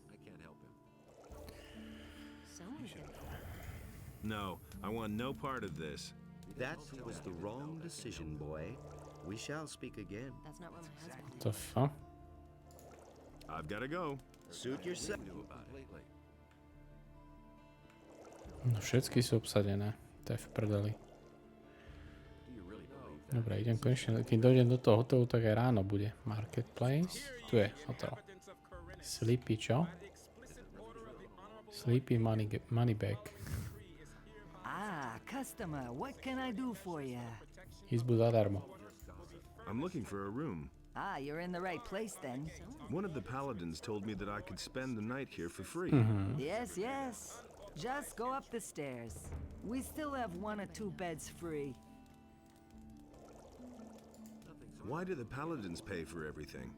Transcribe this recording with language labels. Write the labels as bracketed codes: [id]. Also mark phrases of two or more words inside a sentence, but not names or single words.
[en] No, I want no part of this. That was the wrong decision, boy. We shall speak again. That's not what my husband [sk] To fa? [en] I've got to go. Suit yourself. [sk] No všetky sú obsadené. To je v prdeli. Dobre, idem konečne, keď dojdem do toho hotelu, tak aj ráno bude. Marketplace. Tu je hotel. Sleepy, čo? [en] Sleepy money bag. Ah, customer, what can I do for you? [sk] Izbu zadarmo. [en] I'm looking for a room. Ah, you're in the right place then. One of the paladins told me that I could spend the night here for free. Yes, yes. Just go up the stairs. We still have 1 or 2 beds free. Why do the paladins pay for everything?